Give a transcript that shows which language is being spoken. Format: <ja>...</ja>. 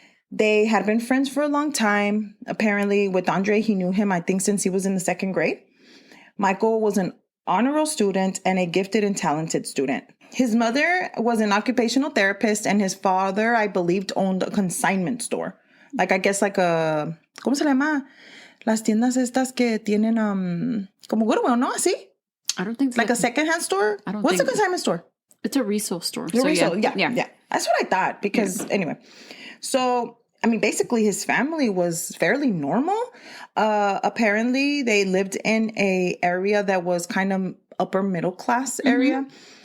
<en>They had been friends for a long time. Apparently, with Andre, he knew him, I think, since he was in the 2nd grade. Michael was an honor roll student and a gifted and talented student. His mother was an occupational therapist and his father, I believed, owned a consignment store. Like, I guess like a,</en> <es>¿cómo se llama? Las tiendas estas que tienen, como Goodwill, ¿no? ¿Así?</es> <en>I don't think so. Like a secondhand store? What's a consignment store? It's a resale store. Yeah. That's what I thought because anyway. So, I mean, basically his family was fairly normal. Apparently they lived in a area that was kind of upper middle class area. Mm-hmm.</en>